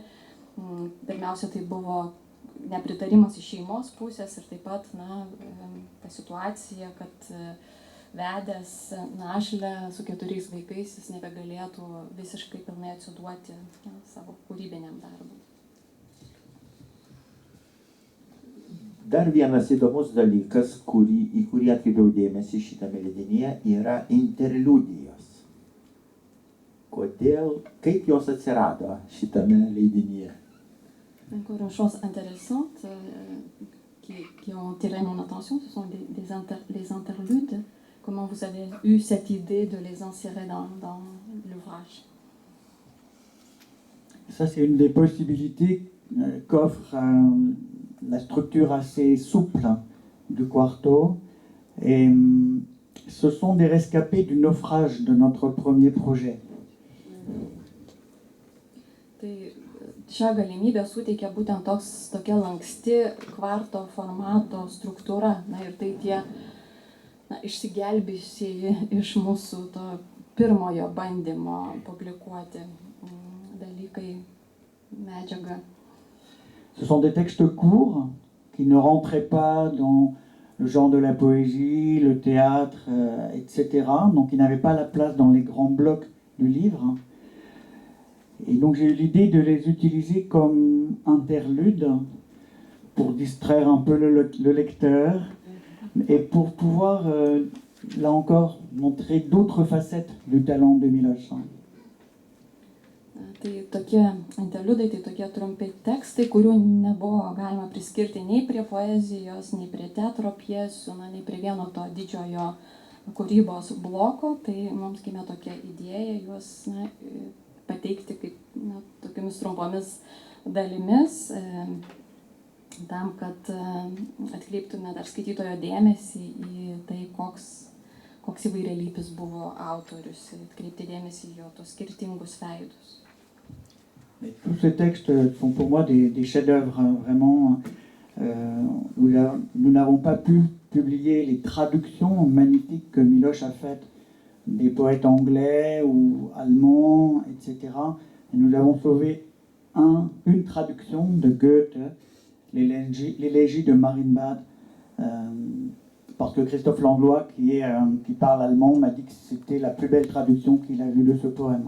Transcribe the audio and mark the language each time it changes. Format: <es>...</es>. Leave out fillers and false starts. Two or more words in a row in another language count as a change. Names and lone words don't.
<lt>Pirmiausia, tai buvo nepritarimas iš šeimos pusės ir taip pat ta situacija, kad vedęs našlę su 4 vaikais jis nebegalėtų visiškai pilnai atsiduoti savo kūrybiniam darbui. Dar vienas įdomus dalykas, į kurį atkreipiau dėmesį šitame leidinyje, yra interliudijos. Kodėl, kaip jos atsirado šitame leidinyje?</lt> <fr>Encore une chose intéressante qui ont attiré mon attention, ce sont les interludes. Comment vous avez eu cette idée de les insérer dans l'ouvrage? Ça, c'est une des possibilités qu'offre la structure assez souple du quarto. Et ce sont des rescapés du naufrage de notre premier projet.</fr> <lt>Šią galimybę suteikia būtent tokia lanksti kvarto formato struktūra. Ir tai tie išsigelbėjusieji iš mūsų to pirmojo bandymo publikuoti dalykai, medžiagą.</lt> <fr>Ce sont des textes courts qui ne rentraient pas dans le genre de la poésie, le théâtre, etc. Donc ils n'avaient pas la place dans les grands blocs du livre. Et donc j'ai eu l'idée de les utiliser comme interludes pour distraire un peu le lecteur et pour pouvoir, là encore, montrer d'autres facettes du talent de Miloš.</fr> <lt>Tai tokie interliudai, tai tokie trumpi tekstai, kurių nebuvo galima priskirti nei prie poezijos, nei prie teatro pjesių, nei prie vieno to didžiojo kūrybos bloko. Tai mums gimė tokia idėja juos pateikti kaip tokiamis trumpomis dalimis, tam, kad atkreiptume dar skaitytojo dėmesį į tai, koks įvairialypis buvo autorius, atkreipti dėmesį į jo tos skirtingus veidus.</lt> <fr>Mais tous ces textes sont pour moi des chefs-d'œuvre, vraiment. Nous n'avons pas pu publier les traductions magnifiques que Miloš a faites des poètes anglais ou allemands, etc. Et nous avons sauvé une traduction de Goethe, l'élégie de Marienbad, parce que Christophe Langlois, qui parle allemand, m'a dit que c'était la plus belle traduction qu'il a vue de ce poème.</fr>